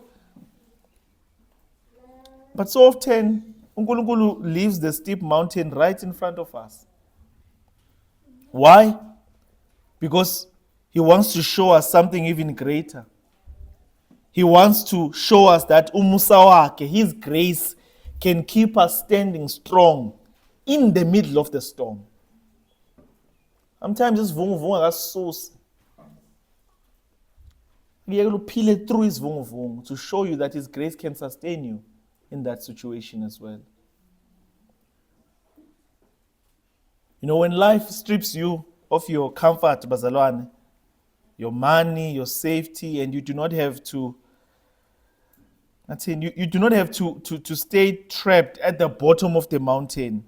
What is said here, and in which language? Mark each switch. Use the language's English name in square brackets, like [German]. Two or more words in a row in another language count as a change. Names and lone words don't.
[English] But so often, uNkulunkulu leaves the steep mountain right in front of us. Why? Because he wants to show us something even greater. He wants to show us that [Zulu] umusa wakhe, [English] his grace, can keep us standing strong in the middle of the storm. Sometimes this [Zulu] vunguvungu akasusi. Kuyekela uphile [English] through his vunguvungu to show you that his grace can sustain you in that situation as well. You know, when life strips you of your comfort, bazalwane, your money, your safety, and you do not have to, you do not have to stay trapped at the bottom of the mountain.